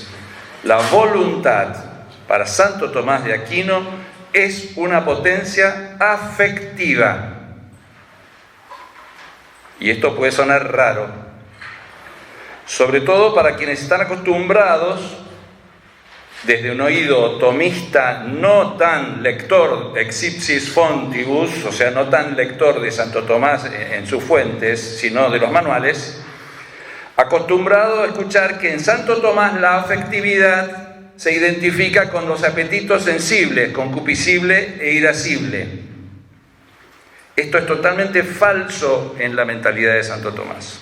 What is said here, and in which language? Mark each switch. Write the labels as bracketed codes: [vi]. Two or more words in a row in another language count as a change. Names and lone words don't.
[es] La voluntad, para Santo Tomás de Aquino, es una potencia afectiva. Y esto puede sonar raro, sobre todo para quienes están acostumbrados, desde un oído tomista no tan lector [la] ex ipsis fontibus, [es] o sea, no tan lector de Santo Tomás en sus fuentes, sino de los manuales, acostumbrado a escuchar que en Santo Tomás la afectividad se identifica con los apetitos sensibles, concupiscible e irascible. Esto es totalmente falso en la mentalidad de Santo Tomás.